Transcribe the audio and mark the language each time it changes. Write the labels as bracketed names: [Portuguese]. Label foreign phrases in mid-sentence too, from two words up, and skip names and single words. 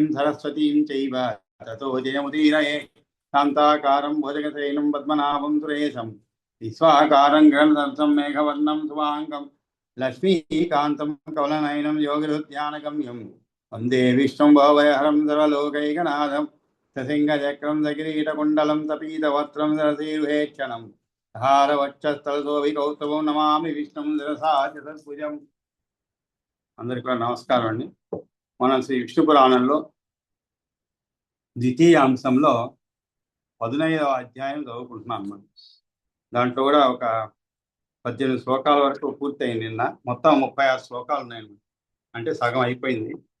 [Sanskrit] सरस्वतीं चैव ततो जयमुदीरये शान्ताकारं भुजगशयनं पद्मनाभं सुरेशं विश्वाकारं गगनसदृशं मेघवर्णं शुभाङ्गं लक्ष्मीकान्तं कमलनयनं योगिहृद्यानगम्यं वन्दे विष्णुं भवभयहरं सर्वलोकैकनाथं ससिंहचक्रं सकिरीटकुण्डलं सपीतवस्त्रं सरसीरुहेक्षणं हारवक्षस्थलशोभिकौस्तभं नमामि विष्णुं शिरसा चतुर्भुजं। [Telugu] అందరికీ కూడా నమస్కారం అండి. మనం శ్రీ విష్ణు పురాణంలో ద్వితీయ అంశంలో 15వ అధ్యాయం చదువుకుంటున్నాం అన్నమాట. దాంట్లో కూడా ఒక 18 శ్లోకాల వరకు పూర్తయింది. నిన్న మొత్తం 36 శ్లోకాలు ఉన్నాయి, అంటే సగం అయిపోయింది.